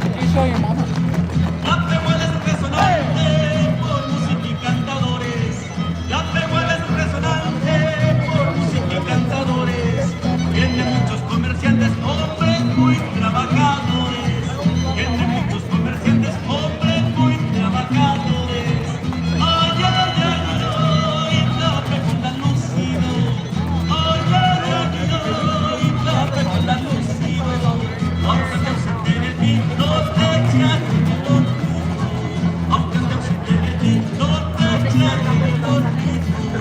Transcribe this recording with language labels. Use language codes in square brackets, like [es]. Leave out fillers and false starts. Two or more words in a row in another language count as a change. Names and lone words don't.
[en] show your mama. [es] La Pehuela es resonante por música y cantadores. La Pehuela es resonante por música y cantadores. Tiene muchos comerciantes, hombres muy trabajadores. Tiene muchos comerciantes, hombres muy trabajadores. Ay, ay, ay, ay, ay, la Pehuela lucido. Ay, ay, ay, ay, ay, la Pehuela lucido. Aunque te ausente de ti, no te echan el olvido. Aunque te ausente de ti, no te echan el olvido.